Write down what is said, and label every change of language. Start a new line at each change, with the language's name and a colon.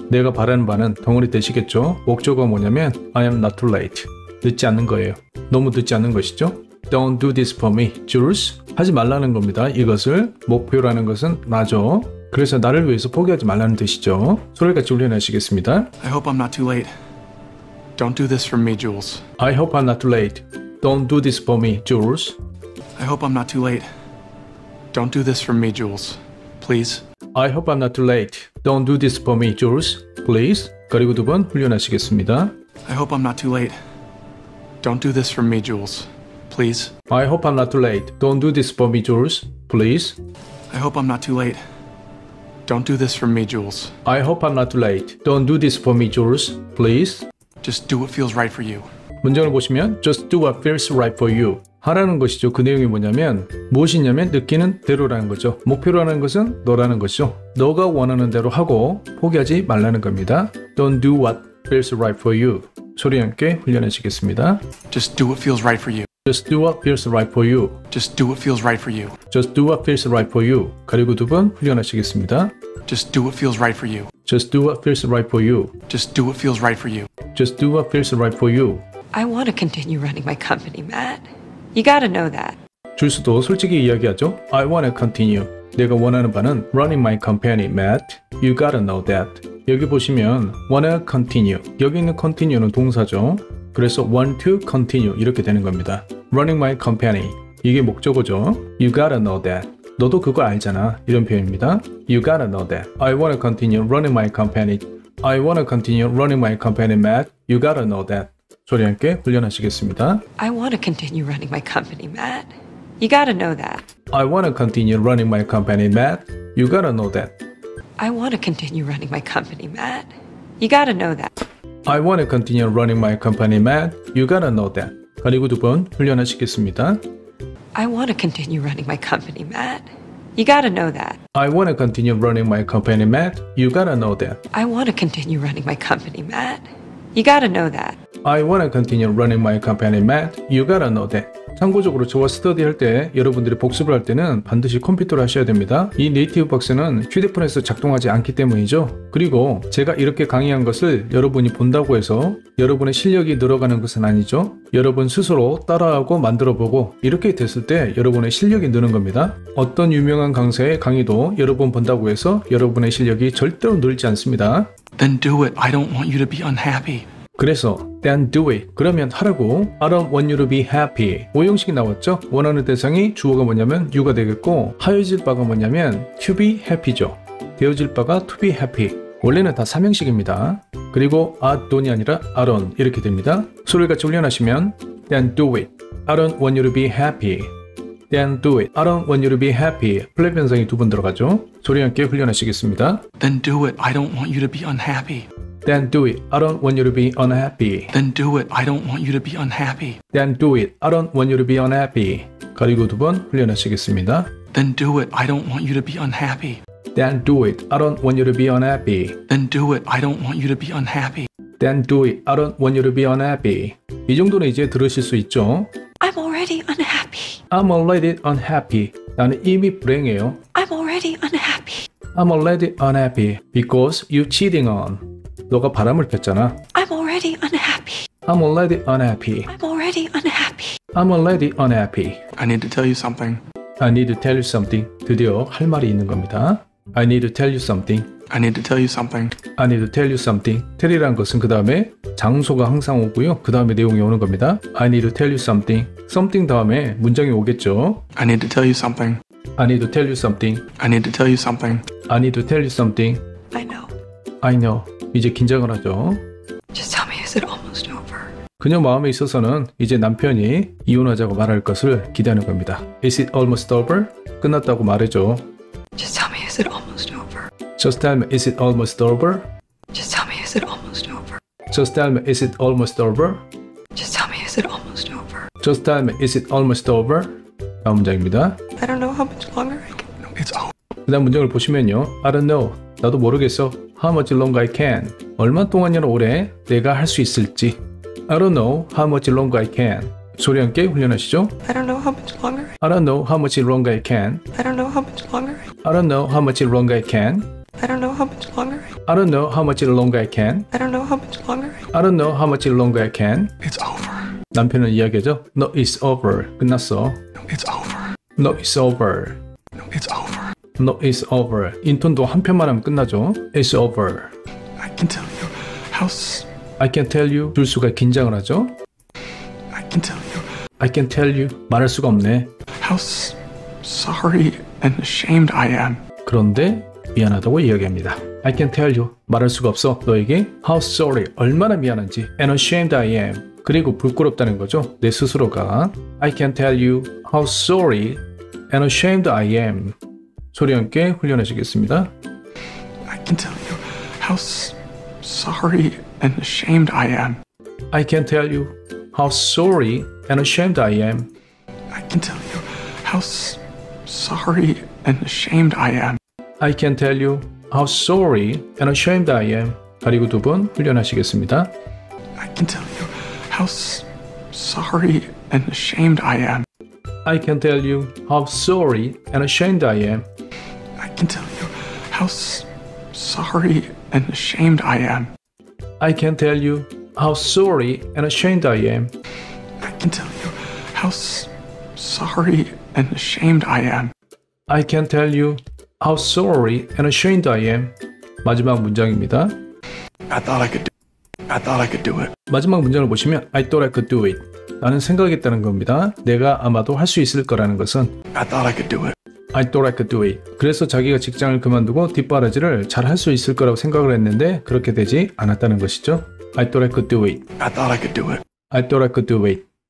Korean: 내가 바라는 바는 덩어리 되시겠죠? 목적어가 뭐냐면
English: I am not too late.
Korean: 늦지 않는 거예요. 너무 늦지 않는 것이죠.
English: Don't do this for me, Jules.
Korean: 하지 말라는 겁니다. 이것을 목표라는 것은 나죠. 그래서 나를 위해서 포기하지 말라는 뜻이죠. 소리를 같이 훈련하시겠습니다.
English: I hope I'm not too late. Don't do this for me, Jules. I hope I'm not too late. Don't do this for me, Jules. I hope I'm not too late. Don't do this for me, Jules. Please. I hope I'm not too late. Don't do this for me, Jules. Please.
Korean: 그리고 두 번 훈련하시겠습니다.
English: I hope I'm not too late. Don't do this for me, Jules. Please. I hope I'm not too late. Don't do this for me, Jules. Please. I hope I'm not too late. Don't do this for me, Jules. I hope I'm not too late. Don't do this for me, Jules. Please. Just do what feels right for you.
Korean: 문장을 보시면
English: Just do what feels right for you.
Korean: 하라는 것이죠. 그 내용이 뭐냐면 무엇이냐면 느끼는 대로라는 거죠. 목표라는 것은 너라는 것이죠. 너가 원하는 대로 하고 포기하지 말라는 겁니다.
English: Don't do what feels right for you.
Korean: 소리 함께 훈련하시겠습니다.
English: Just do what feels right for you. Just do what feels right for you. Just do what feels right for you. Just do what feels right for you.
Korean: 그리고 두 번 훈련하시겠습니다.
English: Just do what feels right for you. Just do what feels right for you. Just do what feels right for you. Just do what feels right for you. I want to continue running my company, Matt. You gotta know that.
Korean: 줄수도 솔직히 이야기하죠.
English: I wanna continue.
Korean: 내가 원하는 바는
English: running my company, Matt. You gotta know that.
Korean: 여기 보시면
English: wanna continue.
Korean: 여기 있는 continue는 동사죠. 그래서
English: want to continue
Korean: 이렇게 되는 겁니다.
English: running my company.
Korean: 이게 목적어죠.
English: You gotta know that.
Korean: 너도 그거 알잖아. 이런 표현입니다.
English: You gotta know that. I wanna continue running my company. I wanna continue running my company, Matt. You gotta know that.
Korean: 소리 함께 훈련하시겠습니다.
English: I want to continue running my company, Matt. You gotta know that. I wanna continue running my company, Matt. You gotta know that. I want to continue running my company, Matt. You gotta know that. I wanna continue running my company, Matt. You gotta know that.
Korean: 그리고 두 번 훈련하시겠습니다.
English: I want to continue running my company, Matt. You gotta know that. I wanna continue running my company, Matt. You gotta know that. I want to continue running my company, Matt. You gotta know that. I wanna continue running my company, Matt. You gotta know that.
Korean: 참고적으로 저와 스터디 할 때 여러분들이 복습을 할 때는 반드시 컴퓨터로 하셔야 됩니다. 이 네이티브 박스는 휴대폰에서 작동하지 않기 때문이죠. 그리고 제가 이렇게 강의한 것을 여러분이 본다고 해서 여러분의 실력이 늘어가는 것은 아니죠. 여러분 스스로 따라하고 만들어보고 이렇게 됐을 때 여러분의 실력이 느는 겁니다. 어떤 유명한 강사의 강의도 여러분 본다고 해서 여러분의 실력이 절대로 늘지 않습니다.
English: Then do it. I don't want you to be unhappy.
Korean: 그래서
English: then do it.
Korean: 그러면 하라고.
English: I don't want you to be happy.
Korean: 오형식이 나왔죠. 원하는 대상이 주어가 뭐냐면 you가 되겠고 하여질 바가 뭐냐면
English: to be happy
Korean: 죠. 되어질 바가
English: to be happy.
Korean: 원래는 다 삼형식입니다. 그리고
English: I don't
Korean: 이 아니라 I don't 이렇게 됩니다. 소리를 같이 훈련하시면
English: then do it. I don't want you to be happy. Then do it. I don't want you to be happy.
Korean: 플랫 변성이 두 번 들어가죠. 소리 함께 훈련하시겠습니다.
English: Then do it. I don't want you to be unhappy. Then do it. I don't want you to be unhappy. Then do it. I don't want you to be unhappy. Then do it. I don't want you to be unhappy.
Korean: 그리고 두 번 훈련하시겠습니다.
English: Then do it. I don't want you to be unhappy. Then do it. I don't want you to be unhappy. Then do it. I don't want you to be unhappy. Then do it. I don't want you to be unhappy.
Korean: 이 정도는 이제 들으실 수 있죠.
English: I'm already unhappy. I'm already unhappy.
Korean: 나는 이미 불행해요.
English: I'm already unhappy. I'm already unhappy because you cheating on.
Korean: 너가 바람을 폈잖아.
English: I'm already unhappy. I'm already unhappy. I'm already unhappy. I'm already unhappy. I need to tell you something. I need to tell you something.
Korean: 드디어 할 말이 있는 겁니다.
English: I need to tell you something. I need to tell you something. I need to tell you something.
Korean: tell이라는 것은 그 다음에 장소가 항상 오고요. 그 다음에 내용이 오는 겁니다.
English: I need to tell you something.
Korean: something 다음에 문장이 오겠죠.
English: I need to tell you something. I need to tell you something. I need to tell you something. I need to tell you something. I know. I know.
Korean: 이제 긴장을 하죠.
English: Just tell me, is it almost over?
Korean: 그녀 마음에 있어서는 이제 남편이 이혼하자고 말할 것을 기대하는 겁니다.
English: Is it almost over?
Korean: 끝났다고 말해줘.
English: Just tell me, is it almost over? Just tell me, is it almost over? Just tell me, is it almost over? Just tell me, is it almost over? Just tell me, is it almost over? Just tell me, is it almost over?
Korean: 다음 문장입니다.
English: I don't know how much longer I can. No, it's over.
Korean: 그 다음 문장을 보시면요.
English: I don't know.
Korean: 나도 모르겠어.
English: How much longer I can.
Korean: 얼마 동안이나 오래 내가 할 수 있을지.
English: I don't know how much longer I can.
Korean: 소리 함께 훈련하시죠.
English: I don't know how much longer. I don't know how much longer I can. I don't know how much longer. I don't know how much longer I can. I don't know how much longer. I don't know how much longer I can. I don't know how much longer. I don't know how much longer I can. It's over.
Korean: 남편은 이야기하죠.
English: No, it's over.
Korean: 끝났어.
English: No, it's over. No, it's over. No, it's over. No, it's over.
Korean: 인톤도 한 편만 하면 끝나죠.
English: It's over. I can tell you how I can tell you.
Korean: 줄수가 긴장을 하죠.
English: I can tell you I can tell you.
Korean: 말할 수가 없네.
English: how sorry and ashamed I am.
Korean: 그런데 미안하다고 이야기합니다.
English: I can tell you.
Korean: 말할 수가 없어. 너에게
English: how sorry.
Korean: 얼마나 미안한지.
English: And ashamed I am.
Korean: 그리고 부끄럽다는 거죠. 내 스스로가.
English: I can tell you how sorry and ashamed I am.
Korean: 소리 함께 훈련하시겠습니다.
English: I can tell you how sorry and ashamed I am. I can tell you how sorry and ashamed I am. I can tell you how sorry and ashamed I am. I can tell you how sorry and ashamed I am.
Korean: 그리고 두 번 훈련하시겠습니다.
English: I can tell you how sorry and ashamed I am. I can tell you how sorry and ashamed I am. I can tell you how sorry and ashamed I am. I can tell you how sorry and ashamed I am. I can tell you how sorry and ashamed I am. I can tell you how sorry and ashamed I am.
Korean: 마지막 문장입니다.
English: I thought I could do I thought I could do it.
Korean: 마지막 문장을 보시면
English: I thought I could do it.
Korean: 나는 생각했다는 겁니다. 내가 아마도 할 수 있을 거라는 것은
English: I thought I could do it. I thought I could do it.
Korean: 그래서 자기가 직장을 그만두고 뒷바라지를 잘 할 수 있을 거라고 생각을 했는데 그렇게 되지 않았다는 것이죠.
English: I thought I could do it. I thought I could do it. I thought I could do it.